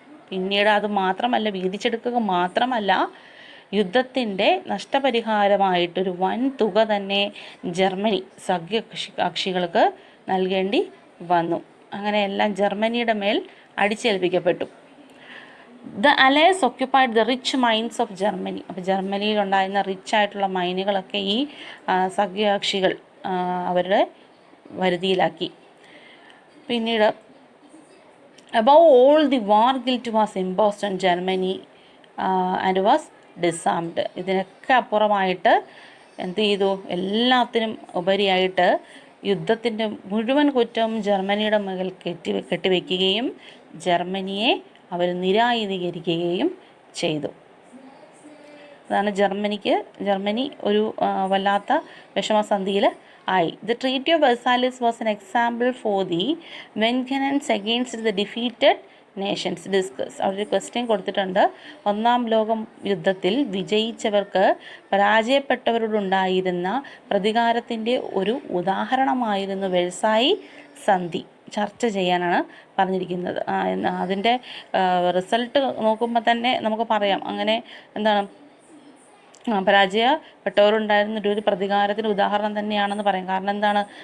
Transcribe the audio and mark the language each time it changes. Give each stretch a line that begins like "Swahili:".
Malayalam: പിന്നീട് അത് മാത്രമല്ല, വീതിച്ചെടുക്കുക മാത്രമല്ല, യുദ്ധത്തിൻ്റെ നഷ്ടപരിഹാരമായിട്ടൊരു വൻ തുക തന്നെ ജർമ്മനി കക്ഷികൾക്ക് നൽകേണ്ടി വന്നു. അങ്ങനെയെല്ലാം ജർമ്മനിയുടെ മേൽ അടിച്ചേൽപ്പിക്കപ്പെട്ടു.
English: The alliance occupied the rich mines of Germany.
Malayalam: അപ്പോൾ ജർമ്മനിയിലുണ്ടായിരുന്ന റിച്ച് ആയിട്ടുള്ള മൈനുകളൊക്കെ ഈ സഖ്യകക്ഷികൾ അവരുടെ വരുതിയിലാക്കി. പിന്നീട്
English: above all the war guilt was imposed on Germany and was disarmed.
Malayalam: ഇതിനൊക്കെ അപ്പുറമായിട്ട് എന്ത് ചെയ്തു? എല്ലാത്തിനും ഉപരിയായിട്ട് യുദ്ധത്തിൻ്റെ മുഴുവൻ കുറ്റം ജർമ്മനിയുടെ മുകളിൽ കെട്ടിവെക്കുകയും ജർമ്മനിയെ അവർ നിരായുധീകരിക്കുകയും ചെയ്തു. അതാണ് ജർമ്മനി ഒരു വല്ലാത്ത വിഷമസന്ധിയിൽ ആയി.
English: The Treaty of Versailles was an example for the vengeance against the defeated nations. Discuss.
Malayalam: അവിടെ ഒരു ക്വസ്റ്റ്യൻ കൊടുത്തിട്ടുണ്ട്. ഒന്നാം ലോകം യുദ്ധത്തിൽ വിജയിച്ചവർക്ക് പരാജയപ്പെട്ടവരോടുണ്ടായിരുന്ന പ്രതികാരത്തിൻ്റെ ഒരു ഉദാഹരണമായിരുന്നു വെഴ്സായി സന്ധി. ചർച്ച ചെയ്യാനാണ് പറഞ്ഞിരിക്കുന്നത്. അതിൻ്റെ റിസൾട്ട് നോക്കുമ്പോൾ തന്നെ നമുക്ക് പറയാം, അങ്ങനെ എന്താണ്, പരാജയപ്പെട്ടവരുണ്ടായിരുന്ന ഒരു പ്രതികാരത്തിന് ഉദാഹരണം തന്നെയാണെന്ന് പറയും. കാരണം എന്താണ്?